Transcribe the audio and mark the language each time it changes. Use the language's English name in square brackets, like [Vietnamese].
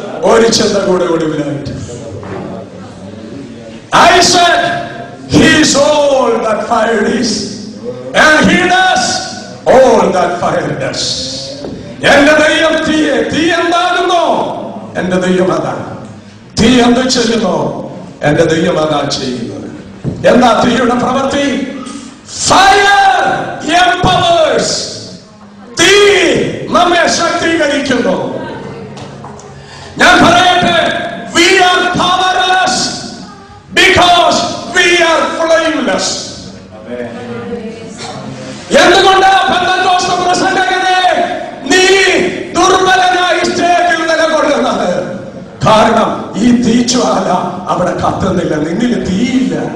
[Malayalam] ഒരു ചിന്ത കൂടെ ഒടുവിലായിട്ട്, [English] I said he is all that fire is and he does all that fire does. [Malayalam] എന്റെ ദൈവം തീ എന്താകുന്നോ എന്റെ ദൈവം അതാണ്. തീ എന്ത് ചെയ്യുന്നോ എന്റെ ദൈവം അതാ ചെയ്യുന്നത്. എന്താ തീയുടെ പ്രവൃത്തി? [English] Fire empowers. [Malayalam] തീ നമ്മെ ശക്തീകരിക്കുന്നു. ഞാൻ പറയട്ടെ, [English] we are powerless because we are flameless. [Malayalam] എന്തുകൊണ്ടാ പെന്തക്കോസ്ത് പ്രസംഗകനെ നീ ദുർബലനായി സ്റ്റേജിൽ നിലകൊള്ളുന്നത്? കാരണം ഈ തീജ്വാല അവിടെ കത്തുന്നില്ല, നിന്നിൽ തീയില്ല.